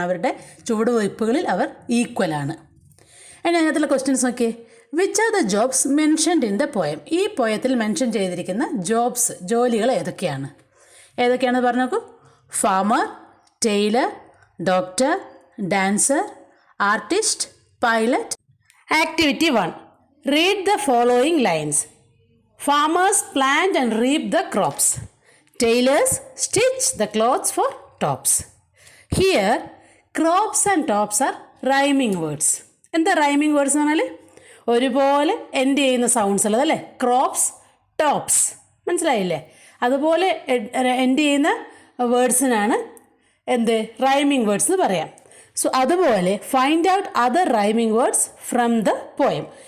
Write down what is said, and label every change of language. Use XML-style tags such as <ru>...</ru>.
<ml>അവരുടെ ചുവടുവയ്പ്പുകളിൽ അവർ ഈക്വലാണ്. അതിനകത്തുള്ള ക്വസ്റ്റ്യൻസ് നോക്കിയേ.</ml> <en>Which are the jobs mentioned in the poem?</en> <ml>ഈ പോയത്തിൽ മെൻഷൻ ചെയ്തിരിക്കുന്ന ജോബ്സ്, ജോലികൾ ഏതൊക്കെയാണെന്ന് പറഞ്ഞു നോക്കൂ.</ml> <en>Farmer, tailor, doctor, dancer, artist, pilot. Activity 1. Read the following lines. Farmers plant and reap the crops. Tailors stitch the clothes for tops. Here, crops and tops are rhyming words.</en> <ml>എന്താ rhyming words എന്ന് പറഞ്ഞാൽ ഒരുപോലെ end ചെയ്യുന്ന sounds ഉള്ളത് അല്ലേ. Crops, tops, മനസ്സിലായില്ലേ? അതുപോലെ end ചെയ്യുന്ന വേർഡ്സിനാണ് റൈമിംഗ് വേർഡ്സ് എന്ന് പറയാം.</ml> <en>So അതുപോലെ find out other rhyming words from the poem.</en>